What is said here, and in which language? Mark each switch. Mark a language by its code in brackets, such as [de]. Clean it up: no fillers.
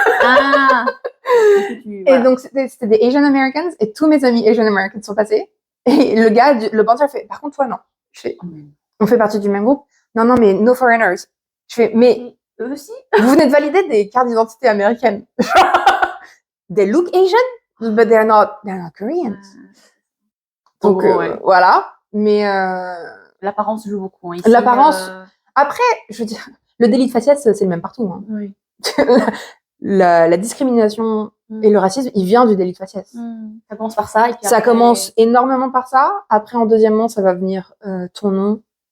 [fr] Ah. Et donc c'était des Asian Americans, et tous mes amis Asian Americans sont passés. Et le gars, le bandit, fait, par contre toi non. Je fais, on fait partie du même groupe. Non, mais [en] no foreigners. [fr] Je fais, mais eux aussi. Vous venez de valider des cartes d'identité américaines. [en] They look Asian, but they're not Koreans. [fr] Donc voilà. Mais l'apparence joue beaucoup. Hein. L'apparence. Après, je veux dire, le délit de faciès, c'est le même partout. Hein. Oui. la discrimination et le racisme, il vient du délit de faciès. Ça commence par ça. Et puis ça commence énormément par ça. Après, en deuxièmement, ça va venir ton nom.